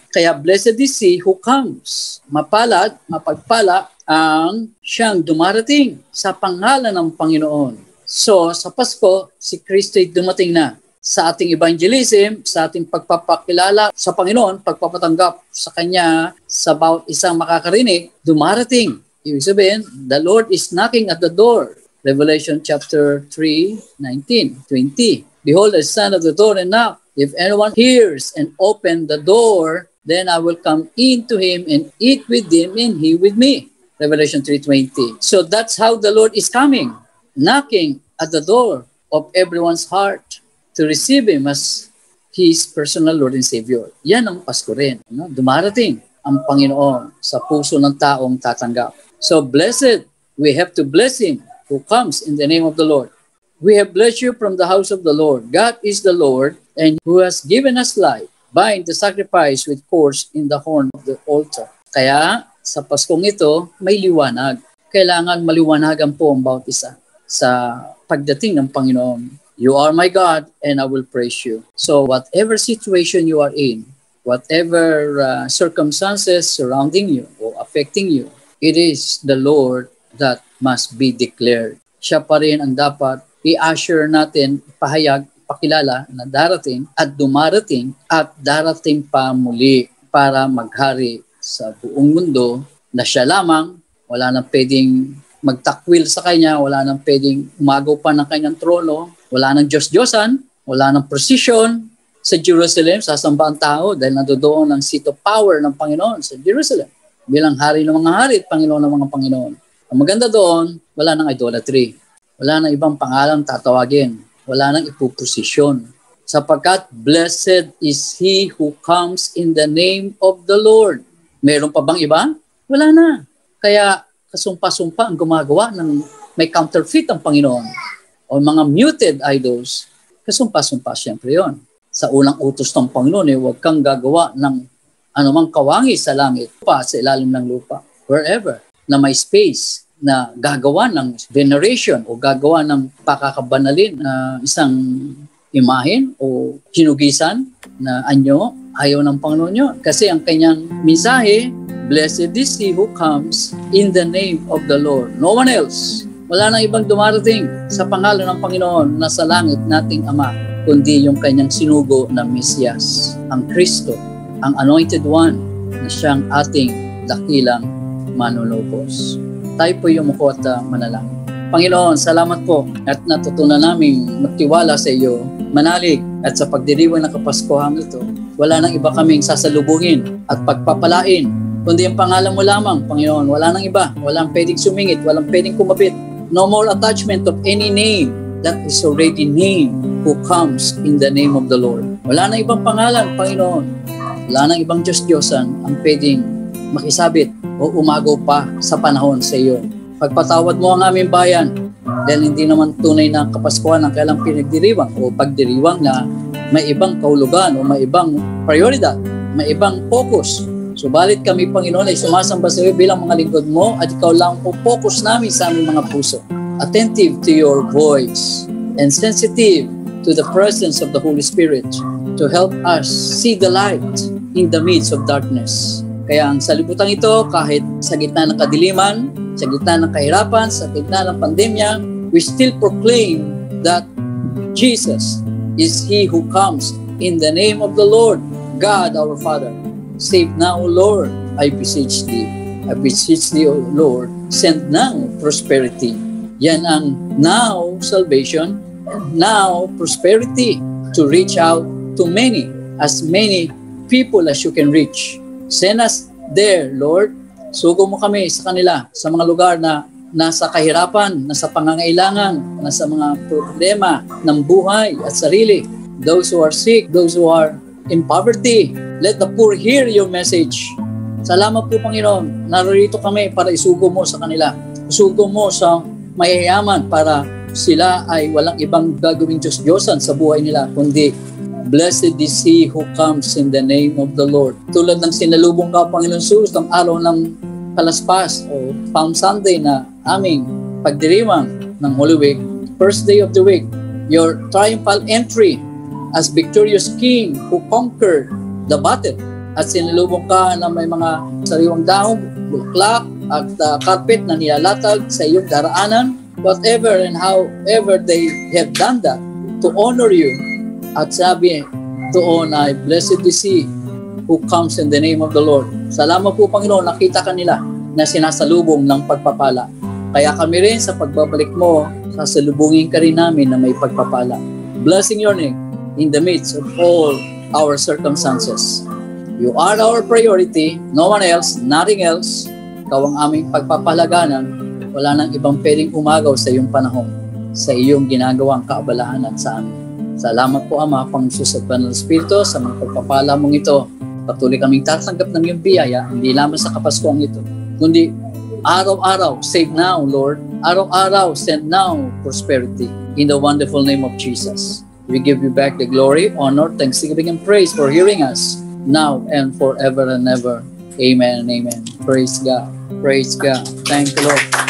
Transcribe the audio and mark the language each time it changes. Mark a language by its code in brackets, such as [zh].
[tl] Kaya, [en] blessed is he who comes. [tl] Mapalad, mapagpala ang siyang dumarating sa pangalan ng Panginoon. So, sa Pasko, si Kristo ay dumating na. Sa ating evangelism, sa ating pagpapakilala sa Panginoon, pagpapatanggap sa Kanya sa bawat isang makakarinig, dumarating. Ibig sabihin, [en] the Lord is knocking at the door. Revelation chapter 3, 19, 20. Behold, I stand at the door and knock. If anyone hears and open the door, then I will come in to him and eat with him and he with me. Revelation 3:20. So that's how the Lord is coming, knocking at the door of everyone's heart to receive Him as His personal Lord and Savior. [tl] Yan ang Pasko rin. No? Dumarating ang Panginoon sa puso ng taong tatanggap. [en] So blessed, we have to bless Him who comes in the name of the Lord. We have blessed you from the house of the Lord. God is the Lord, and who has given us life. Bind the sacrifice with cords in the horn of the altar. [tl] Kaya, sa Paskong ito, may liwanag. Kailangan maliwanagan po ang bawat isa sa pagdating ng Panginoon. [en] You are my God, and I will praise you. So, whatever situation you are in, whatever circumstances surrounding you or affecting you, it is the Lord that must be declared. [tl] Siya pa rin ang dapat i-assure natin, pahayag, pakilala na darating at dumarating at darating pa muli para maghari sa buong mundo na siya lamang, wala nang pwedeng magtakwil sa kanya, wala nang pwedeng umagaw pa ng kanyang trono, wala nang Diyos-Diyosan, wala nang precision sa Jerusalem, sasamba ang tao dahil nandoon ang [en] seat of power [tl] ng Panginoon sa Jerusalem bilang hari ng mga hari at Panginoon ng mga Panginoon. Ang maganda doon, wala nang idolatry. Wala nang ibang pangalan tatawagin. Wala nang ipuposisyon. Sapagkat [en] blessed is he who comes in the name of the Lord. [tl] Meron pa bang iba? Wala na. Kaya kasumpa-sumpa ang gumagawa ng may counterfeit ang Panginoon. O mga muted idols, kasumpa-sumpa siyempre yon. Sa unang utos ng Panginoon, huwag kang gagawa ng anumang kawangi sa langit, pa sa ilalim ng lupa, [en] wherever, [tl] na may space na gagawa ng veneration o gagawa ng pakakabanalin na isang imahen o hinugisan na anyo, ayaw ng Panginoon yun. Kasi ang kanyang mensahe, [en] blessed is he who comes in the name of the Lord. No one else. [tl] Wala nang ibang dumarating sa pangalan ng Panginoon na sa langit nating Ama, kundi yung kanyang sinugo na Mesiyas, ang Kristo, ang Anointed One na siyang ating dakilang manunubos. Tayo po yung muko at manalangin. Panginoon, salamat po at natutunan naming magtiwala sa iyo, manalig at sa pagdiriwang ng Kapaskuhan ito. Wala nang iba kaming sasalubungin at pagpapalain, kundi ang pangalan mo lamang, Panginoon. Wala nang iba, walang pwedeng sumingit, walang pwedeng kumapit. [en] No more attachment of any name that is already named who comes in the name of the Lord. [tl] Wala nang ibang pangalan, Panginoon. Wala nang ibang Diyos-Diyosan ang pwedeng makisabit o umagaw pa sa panahon sa iyo. Pagpatawad mo ang aming bayan dahil hindi naman tunay na Kapaskuhan ang kailang pinagdiriwang o pagdiriwang na may ibang kahulugan o may ibang prioridad, may ibang focus. Subalit kami, Panginoon, ay sumasamba sa iyo bilang mga lingkod mo at ikaw lang po focus namin sa aming mga puso. [en] Attentive to your voice and sensitive to the presence of the Holy Spirit to help us see the light in the midst of darkness. [tl] Kaya ang salibutan ito, kahit sa gitna ng kadiliman, sa gitna ng kahirapan, sa gitna ng pandemya, [en] we still proclaim that Jesus is He who comes in the name of the Lord, God our Father. Save now, O Lord, I beseech Thee. I beseech Thee, O Lord, send now prosperity. [tl] Yan ang [en] now salvation, now prosperity to reach out to as many people as you can reach. Send us there, Lord. [tl] Sugo mo kami sa kanila, sa mga lugar na nasa kahirapan, nasa pangangailangan, nasa mga problema ng buhay at sarili. [en] Those who are sick, those who are in poverty, let the poor hear your message. [tl] Salamat po, Panginoon. Narito kami para isugo mo sa kanila. Isugo mo sa mayayaman para sila ay walang ibang gagawing Diyos-Diyosan sa buhay nila, kundi [en] blessed is He who comes in the name of the Lord. [tl] Tulad ng sinalubong ka, Panginoon Jesus, ng araw ng Palaspas o Palm Sunday na aming pagdiriwang ng Holy Week, [en] first day of the week, your triumphal entry as victorious King who conquered the battle. [tl] At sinalubong ka na may mga sariwang dahon, bulaklak, at carpet na nilalatag sa iyong daraanan, [en] whatever and however they have done that to honor you. [tl] At sabi doon ay, [en] blessed is He who comes in the name of the Lord. [tl] Salamat po, Panginoon, nakita ka nila na sinasalubong ng pagpapala. Kaya kami rin sa pagbabalik mo, sasalubungin ka rin namin na may pagpapala. [en] Blessing your name in the midst of all our circumstances. You are our priority, no one else, nothing else. [tl] Ikaw ang aming pagpapalaganan. Wala nang ibang pwedeng umagaw sa iyong panahon, sa iyong ginagawang kaabalahanan sa amin. Salamat po, Ama, Panginoon at Banal Espiritu, sa mga pagpapala mong ito. Patuloy kaming tatanggap ng iyong biyaya, hindi lamang sa Kapaskuhan ito, kundi araw-araw, [en] save now, Lord. [tl] Araw-araw, [en] send now prosperity. In the wonderful name of Jesus, we give you back the glory, honor, thanksgiving, and praise for hearing us now and forever and ever. Amen and amen. Praise God. Praise God. Thank you, Lord.